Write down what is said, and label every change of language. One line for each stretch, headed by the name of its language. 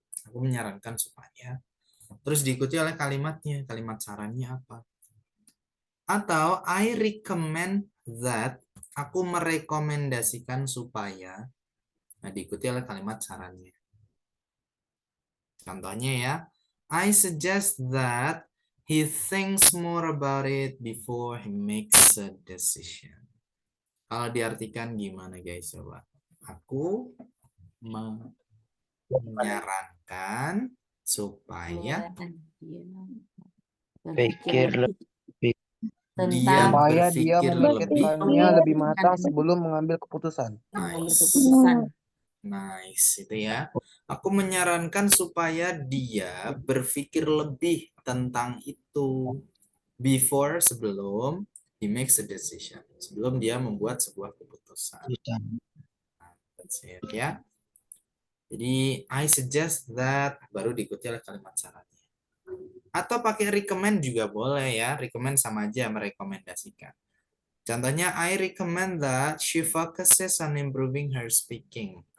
Indonesian: Aku menyarankan supaya. Terus diikuti oleh kalimatnya. Kalimat sarannya apa? Atau
English: I recommend that.
Indonesian: Aku merekomendasikan supaya. Nah, diikuti oleh kalimat sarannya. Contohnya ya.
English: I suggest that he thinks more about it before he makes a decision.
Indonesian: Kalau diartikan gimana guys coba? Aku menyarankan supaya Pikir lebih. dia Supaya dia berpikir lebih. memikirkannya lebih matang sebelum mengambil keputusan. Nice. Nice, itu ya. Aku menyarankan supaya dia berpikir lebih tentang itu sebelum
English: he makes a decision,
Indonesian: sebelum dia membuat sebuah keputusan.
English: That's it,
Indonesian: ya. Jadi
English: I suggest that
Indonesian: baru diikuti oleh kalimat syaratnya. Atau pakai recommend juga boleh ya. Recommend sama aja merekomendasikan. Contohnya,
English: I recommend that she focuses on improving her speaking.